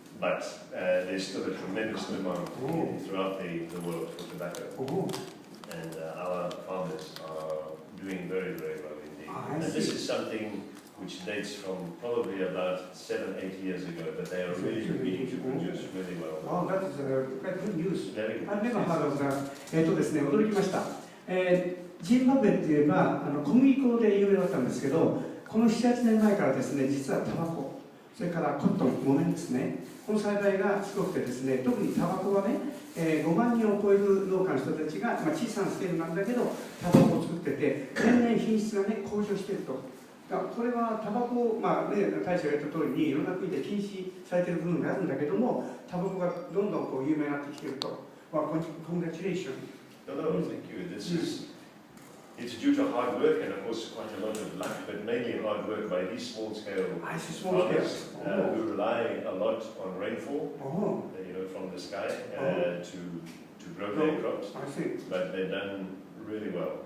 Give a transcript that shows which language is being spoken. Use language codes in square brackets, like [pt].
[en] But there's still a tremendous demand throughout the world for tobacco. And our farmers are doing very, very well indeed. And this is something which dates from probably about 7-8 years ago, but they are really beginning to produce really well. Wow, that is quite good news. Very good. I've never heard of that. [ja] ですね、驚きました。ジンバブエって言えば小麦粉で有名だったんですけど、この7、8年前からですね、実はタバコ。それからコットン、木綿ですね。この栽培がすごくてですね、特にタバコはね、5万人を超える農家の人たちが、小さなスケールなんだけど、タバコを作ってて、年々品質がね、向上していると。これはタバコ、大使が言った通りにいろんな国で禁止されている部分があるんだけども、タバコがどんどんこう有名になってきていると。 [en] Congratulations. No, thank you. It's due to hard work and of course quite a lot of luck, but mainly hard work by these small-scale farmers who rely a lot on rainfall, from the sky to grow their crops. But they've done really well.